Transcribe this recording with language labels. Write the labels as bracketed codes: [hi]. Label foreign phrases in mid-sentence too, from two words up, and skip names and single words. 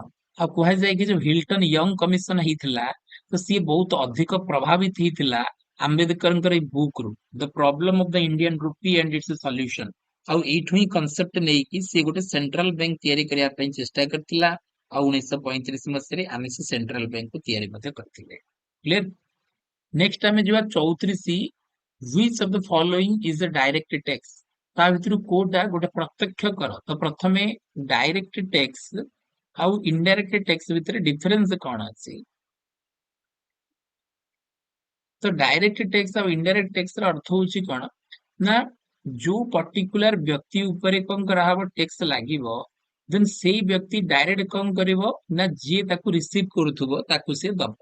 [or] ଆଉ କୁହାଯାଏ କି ଯୋଉ ହିଲ୍ଟନ ୟଙ୍ଗ କମିଶନ ହେଇଥିଲା ତ ସିଏ ବହୁତ ଅଧିକ ପ୍ରଭାବିତ ହେଇଥିଲା ଆମ୍ବେଦକରଙ୍କର ଏଇ ବୁକ୍ ରୁ ଦ ପ୍ରୋବ୍ଲେମ ଅଫ ଦ ଇଣ୍ଡିଆନ ରୁପି ଏଣ୍ଡ ଇଟ୍ସ ସଲ୍ୟୁସନ। ଆଉ ଏଇଠୁ ହିଁ କନସେପ୍ଟ ନେଇକି ସିଏ ଗୋଟେ [en] central bank [or] ତିଆରି କରିବା ପାଇଁ ଚେଷ୍ଟା କରିଥିଲା। ଆଉ 1935 ମସିହାରେ ଆମେ ସେ [en] central bank [or] ତିଆରି ମଧ୍ୟ କରିଥିଲେ। କ୍ଲିୟର। ନେକ୍ସଟ ଆମେ ଯିବା 34। [en] which of the following is a direct tax। [or] ତା ଭିତରୁ କୋଉଟା ଗୋଟେ ପ୍ରତ୍ୟକ୍ଷ କର। ତ ପ୍ରଥମେ [en] direct tax [or] ଆଉ [en] indirect tax [or] ଭିତରେ ଡିଫରେନ୍ସ କଣ ଅଛି। ତ [en] direct tax [or] ଆଉ [en] indirect tax [or] ର ଅର୍ଥ ହଉଛି କଣ ନା ଯୋଉ ପର୍ଟିକୁଲାର ବ୍ୟକ୍ତି ଉପରେ କଣ କରାହବ ଟैक्स ଲାଗିବ, ଦେନ୍ ସେଇ ବ୍ୟକ୍ତି ଡାଇରେକ୍ଟ କଣ କରିବ ନା ଯିଏ ତାକୁ ରିସିଭ କରୁଥିବ ତାକୁ ସେ ଦବ।